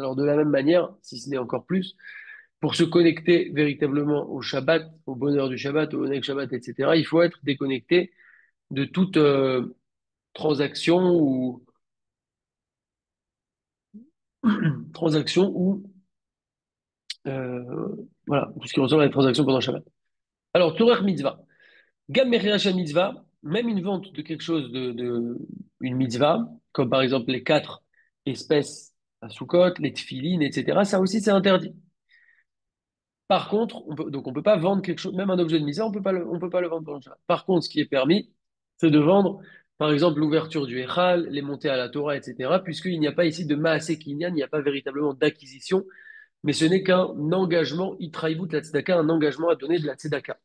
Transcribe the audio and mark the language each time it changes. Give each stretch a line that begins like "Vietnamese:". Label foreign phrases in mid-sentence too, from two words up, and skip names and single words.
French: Alors, de la même manière, si ce n'est encore plus, pour se connecter véritablement au Shabbat, au bonheur du Shabbat, au
Hebrew: עונג שבת,
French: etc., il faut être déconnecté de toute transaction ou transaction ou voilà, tout ce qui ressemble à la transaction pendant Shabbat. Alors,
Hebrew: תורה מצוה. גם מכירתה מצוה,
French: même une vente de quelque chose une mitzvah, comme par exemple les quatre espèces à Sukkot, les tfilines, etc., ça aussi c'est interdit. Par contre, donc on peut pas vendre quelque chose, même un objet de mitzvah, on peut pas le vendre pendant le Shabbat. Par contre, ce qui est permis, c'est de vendre, par exemple, l'ouverture du Echal, les montées à la Torah, etc., puisqu'il n'y a pas ici de
Hebrew: מעשה קנין,
French: il n'y a pas véritablement d'acquisition, mais ce n'est qu'un engagement,
Hebrew: התחייבות לצדקה,
French: un engagement à donner de la tzedaka.